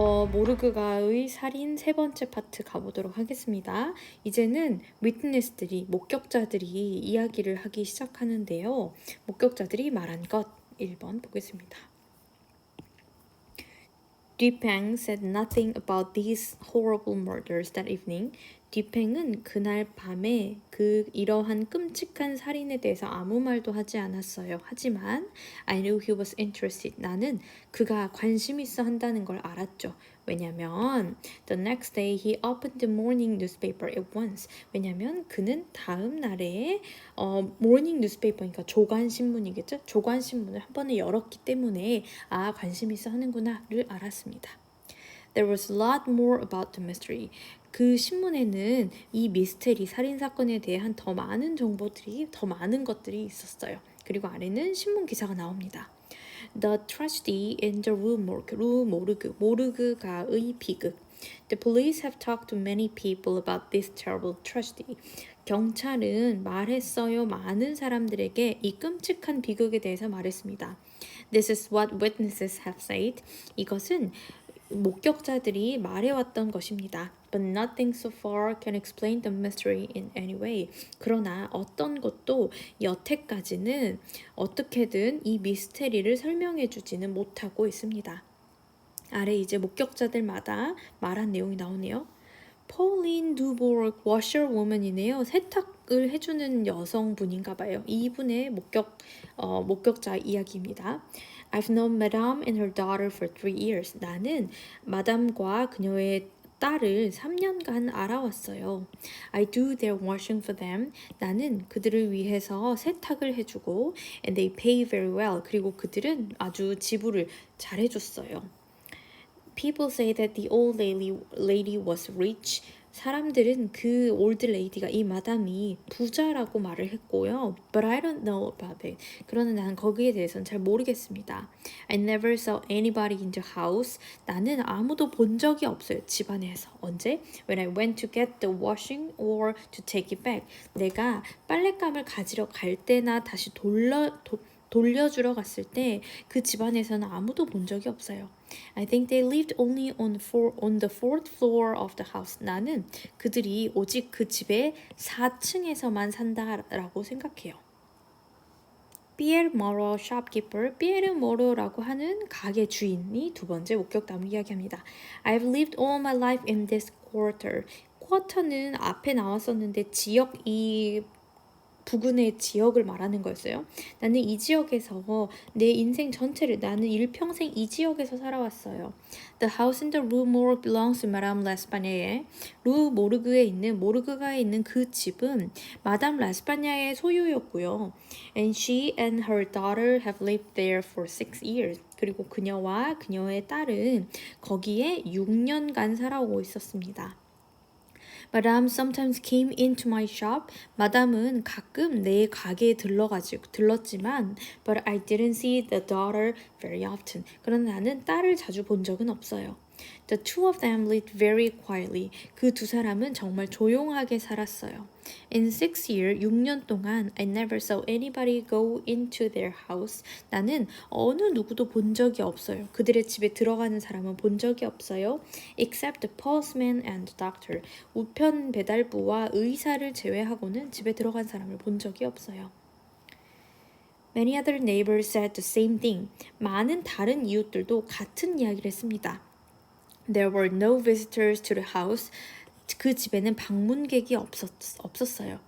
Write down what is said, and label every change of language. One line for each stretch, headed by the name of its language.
Korean: 모르그가의 살인 세 번째 파트 가보도록 하겠습니다. 이제는 위트니스들이 목격자들이 이야기를 하기 시작하는데요. 목격자들이 말한 것 1번 보겠습니다.
English: Dipeng said nothing about these horrible murders that evening.
Korean: 디팽은 그날 밤에 이러한 끔찍한 살인에 대해서 아무 말도 하지 않았어요. 하지만
English: I knew he was interested.
Korean: 나는 그가 관심 있어 한다는 걸 알았죠. 왜냐면
English: the next day he opened the morning newspaper at once.
Korean: 왜냐면 그는 다음 날에
English: morning newspaper
Korean: 니까 조간 신문이겠죠? 조간 신문을 한 번에 열었기 때문에 관심 있어 하는구나를 알았습니다.
English: There was a lot more about the mystery.
Korean: 그 신문에는 이 미스테리 살인 사건에 대한 더 많은 정보들이 더 많은 것들이 있었어요. 그리고 아래는 신문 기사가 나옵니다.
English: The tragedy in the Rue Morgue.
Korean: 루 모르그, 모르그가의 비극.
English: The police have talked to many people about this terrible tragedy.
Korean: 경찰은 말했어요. 많은 사람들에게 이 끔찍한 비극에 대해서 말했습니다.
English: This is what witnesses have said.
Korean: 이것은 목격자들이 말해왔던 것입니다.
English: But nothing so far can explain the mystery in any way.
Korean: 그러나 어떤 것도 여태까지는 어떻게든 이 미스테리를 설명해주지는 못하고 있습니다. 아래 이제 목격자들마다 말한 내용이 나오네요. Pauline Dubourg washerwoman이네요. 세탁을 해주는 여성분인가 봐요. 이분의 목격자 이야기입니다.
English: I've known Madame and her daughter for 3 years.
Korean: 나는 마담과 그녀의 딸을 3년간 알아왔어요.
English: I do their washing for them.
Korean: 나는 그들을 위해서 세탁을 해주고
English: and they pay very well.
Korean: 그리고 그들은 아주 지불을 잘해줬어요.
English: People say that the old lady was rich.
Korean: 사람들은 그
English: old lady
Korean: 가 이 마담이 부자라고 말을 했고요.
English: But I don't know about it.
Korean: 그러나 난 거기에 대해서는 잘 모르겠습니다.
English: I never saw anybody in the house.
Korean: 나는 아무도 본 적이 없어요. 집안에서. 언제?
English: When I went to get the washing or to take it back.
Korean: 내가 빨랫감을 가지러 갈 때나 다시 돌려주러 갔을 때 그 집안에서는 아무도 본 적이 없어요.
English: I think they lived only on the fourth floor of the house.
Korean: 나는 그들이 오직 그 집의 4층에서만 산다라고 생각해요. 피에르 모로 shopkeeper, 피에르 모로라고 하는 가게 주인이 두 번째 목격담을 이야기합니다.
English: I've lived all my life in this quarter.
Korean: 쿼터는 앞에 나왔었는데 지역 부근의 지역을 말하는 거였어요. 나는 이 지역에서 내 인생 전체를 나는 일평생 이 지역에서 살아왔어요.
English: The house in the Rue Morgue belongs to Madame L'Espagne.
Korean: 루 모르그에 있는 모르그가에 있는 그 집은 마담 라스파냐의 소유였고요.
English: And she and her daughter have lived there for 6 years.
Korean: 그리고 그녀와 그녀의 딸은 거기에 6년간 살아오고 있었습니다.
English: Madame sometimes came into my shop.
Korean: 마담은 가끔 내 가게에 들렀지만
English: but I didn't see the daughter very often.
Korean: 그러나 나는 딸을 자주 본 적은 없어요.
English: The two of them lived very quietly.
Korean: 그 두 사람은 정말 조용하게 살았어요.
English: In 6 years,
Korean: 6년 동안
English: I never saw anybody go into their house.
Korean: 나는 어느 누구도 본 적이 없어요. 그들의 집에 들어가는 사람은 본 적이 없어요.
English: Except the postman and the doctor.
Korean: 우편 배달부와 의사를 제외하고는 집에 들어간 사람을 본 적이 없어요.
English: Many other neighbors said the same thing.
Korean: 많은 다른 이웃들도 같은 이야기를 했습니다.
English: There were no visitors to the house.
Korean: 그 집에는 방문객이 없었어요.